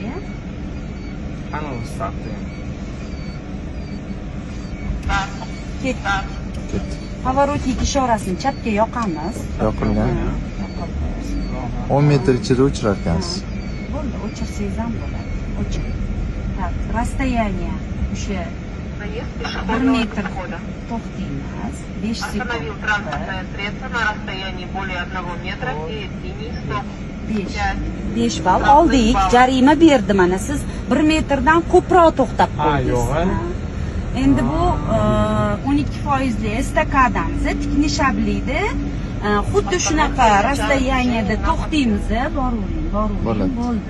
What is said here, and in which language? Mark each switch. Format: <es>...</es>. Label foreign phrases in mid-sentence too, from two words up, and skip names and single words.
<uz>Ana startda. Ketdi. Pavorotnik ishorasini chapga yoqamiz. Yoqilgan. 10 metr ichida o'chirar ekansiz. Bo'ldi, o'chirsangiz ham bo'ladi. O'chir.</uz> <ru>Так, расстояние</ru> <uz>o'sha 1 metr to'xtaymiz. 5 sekund.</uz> <ru>Остановил транспортное средство на расстоянии более 1 метра и сними стоп.</ru> <uz>5 ball oldik. Jarima berdi mana siz 1 metrdan ko'proq to'xtab qo'ydingiz. yo'q. Endi bu 12% estakadamiz, tikni shablida xuddi shunaqa расстояниеda to'xtaymiz, boravering, bo'ldi.</uz>